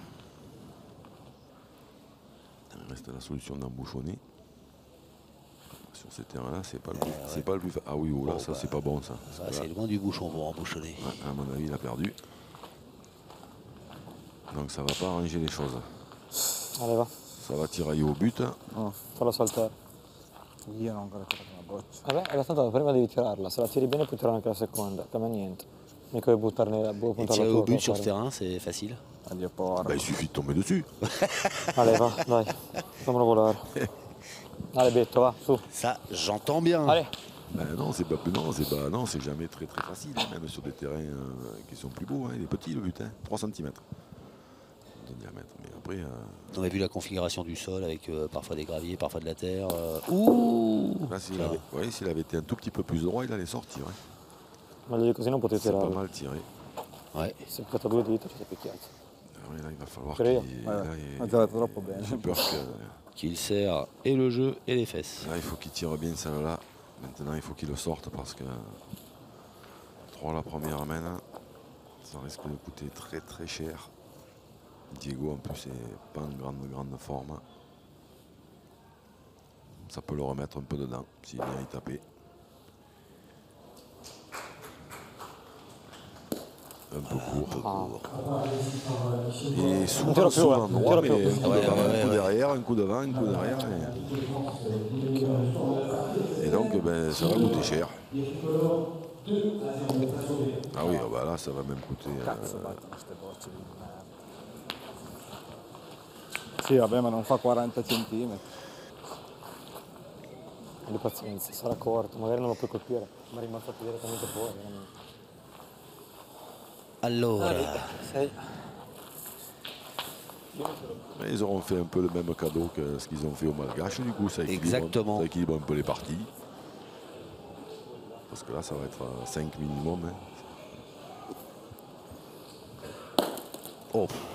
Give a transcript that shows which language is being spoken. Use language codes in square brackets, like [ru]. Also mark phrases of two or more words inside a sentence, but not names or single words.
[fr] Il reste la solution d'embouchonner. Sur ces terrains-là, c'est pas le plus, c'est pas le plus. Ah oui, oh là, Bon, ça bah, c'est pas bon ça. Ça, c'est loin du bouchon pour embouchonner. Ouais, à mon avis, il a perdu. Donc ça va pas arranger les choses. Allez, va. Ça va tirailler au but. [it] Fallo saltare. Io non ho ancora tirato una boccia. Vabbè, tanto prima devi tirarla. Se la tiri bene puoi tirare anche la seconda. Cambia niente. Mica devi buttarne [fr] Et [it] puntare la [fr] tirer [it] tua. [fr] au but sur ce terrain, c'est facile. [it] Addio porco. [fr] Bah, il suffit de tomber dessus. Allez, va, [it] dai. Fammelo volare. [fr] Allez, Betto, va, su. Ça, j'entends bien. Allez. Ben non, c'est pas plus non, c'est jamais très facile, hein, même sur des terrains qui sont plus beaux. Hein, il est petit le but, hein, 3 cm de diamètre. Mais après, On a vu la configuration du sol avec parfois des graviers, parfois de la terre. Ouh là, s'il avait été un tout petit peu plus droit, il allait sortir. Hein. [it] Meglio di così non potevi [fr] C'est pas [it] tirare. [fr] mal tiré. Ouais. [it] Se hai 2 dita ci sei picchiato. [fr] Ah oui, là, il va falloir [it] Però io- [fr] qu'il. Ouais, Là, [it] ha giocato troppo bene. [fr] j'ai peur que. Qu'il sert et le jeu et les fesses. Là, il faut qu'il tire bien celle-là. Maintenant, il faut qu'il le sorte parce que 3 la première main, là, ça risque de coûter très cher. Diego, en plus, n'est pas en grande forme. Ça peut le remettre un peu dedans s'il vient y taper. Un peu court. Et souvent, souvent droit, mais un coup devant, un coup derrière, un coup devant, un coup derrière. Et donc, ben, ça va coûter cher. Ah oui, bah là, ça va même coûter. [it] Cazzo, battono ste bocce di merda. Sì, vabbè, ma non fa 40 centimetri. Di pazienza, sarà corto, magari non lo puoi colpire, ma è rimasto direttamente fuori. Allora, [fr] Ils auront fait un peu le même cadeau que ce qu'ils ont fait au Malgache, du coup, ça équilibre, Exactement. ça équilibre un peu les parties. Parce que là, ça va être à 5 minimum. Hein. oh.